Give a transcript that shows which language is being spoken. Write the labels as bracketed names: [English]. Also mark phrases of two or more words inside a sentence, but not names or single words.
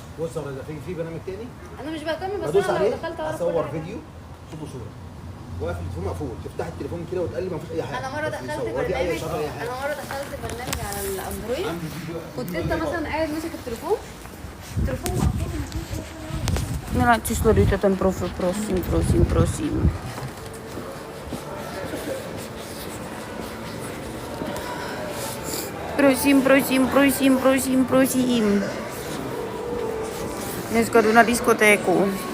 [Arabic] بص يا ده في برنامج تاني انا مش بهتم بس بدوس انا لو عليه دخلت اعرف اصور كل حاجة. فيديو صوت وصوره واقف التليفون مقفول تفتح التليفون كده وتقلب ما فيش اي حاجه. انا مره دخلت برنامج على الاندرويد كنت انت مثلا قاعد ماسك التليفون مقفول. [Czech] Miláci, sledujte ten profil, prosím. Prosím. Dneska jdu na diskotéku.